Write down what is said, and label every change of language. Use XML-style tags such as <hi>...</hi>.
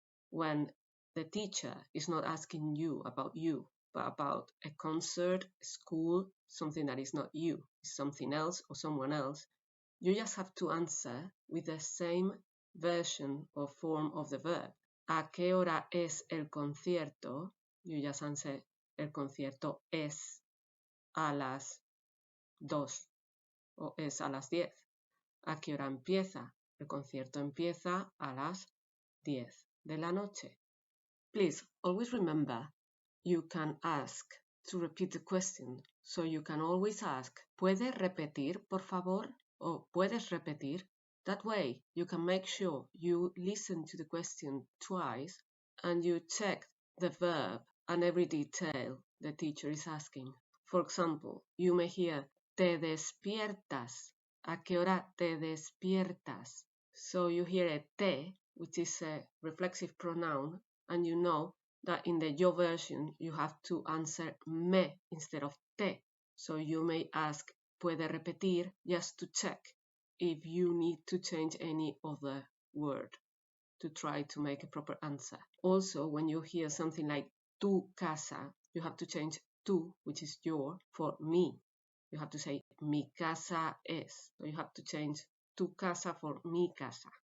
<en>When the teacher is not asking you, but about a concert, a school, something that is not you, it's something else or someone else, you just have to answer with the same version or form of the verb.</en> <es>¿A qué hora es el concierto?</es> <en>You just answer,</en> <es>el concierto es a las 2 o es a las 10. ¿A qué hora empieza? El concierto empieza a las 10 de la noche.</es> <en>Please, always remember, you can ask to repeat the question. So you can always ask,</en> <es>¿puedes repetir, por favor? Or ¿puedes repetir?</es> <en>That way, you can make sure you listen to the question twice and you check the verb and every detail the teacher is asking. For example, you may hear,</en> <es>¿te despiertas? ¿A qué hora te despiertas?</es> <en>So you hear a te, which is a reflexive pronoun, and you know that in the yo version you have to answer me instead of te. So you may ask,</en> <es>¿puede repetir?</es> <en>Just to check if you need to change any other word to try to make a proper answer. Also, when you hear something like</en> <es>tu casa,</es> <en>you have to change tu, which is your, for mi. You have to say</en> <es>mi casa es.</es> <en>So you have to change</en> <es>tu casa</es> <en>for</en> <es>mi casa.</es>